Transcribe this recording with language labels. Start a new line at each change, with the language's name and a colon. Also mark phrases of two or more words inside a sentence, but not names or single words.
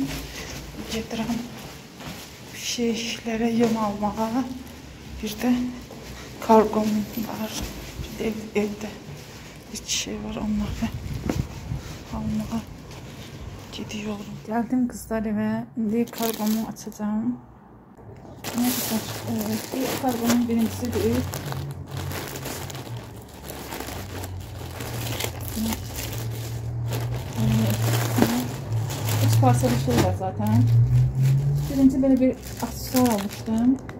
Azerbaijani: Gedirəm şeylərə yem almağa. Bir də karqom var. Bir də evdə bir şey var, onları almağa gidiyorum. Gəldim qızlar evə. İndi karqomu açacağım.
Turkish: Ne güzel.
Azerbaijani: Bu kargonun birincisidir. Üç parça bir şey var zaten.
Turkish: Birinci böyle bir aksesuar almıştım.